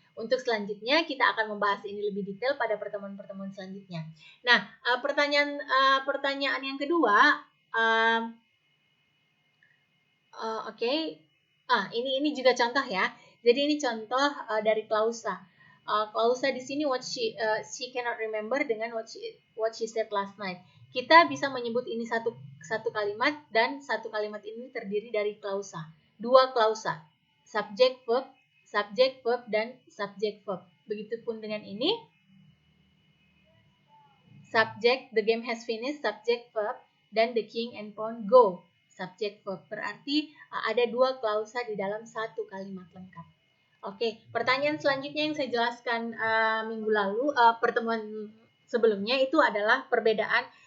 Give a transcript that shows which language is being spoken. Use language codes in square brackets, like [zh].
[id] Untuk selanjutnya kita akan membahas ini lebih detail pada pertemuan-pertemuan selanjutnya. Nah, pertanyaan yang kedua, oke. Ini juga contoh ya. Jadi ini contoh dari klausa. Klausa di sini [en] what she cannot remember [id] dengan [en] what she said last night. [id] Kita bisa menyebut ini satu kalimat, dan satu kalimat ini terdiri dari klausa. Dua klausa, subjek verb, dan subjek verb. Begitupun dengan ini. Subjek, [en] the game has finished, [id] subjek verb, dan [en] the king and pawn go. [id] Subjek verb, berarti ada dua klausa di dalam satu kalimat lengkap. Oke, pertanyaan selanjutnya yang saya jelaskan minggu lalu, pertemuan sebelumnya itu adalah perbedaan.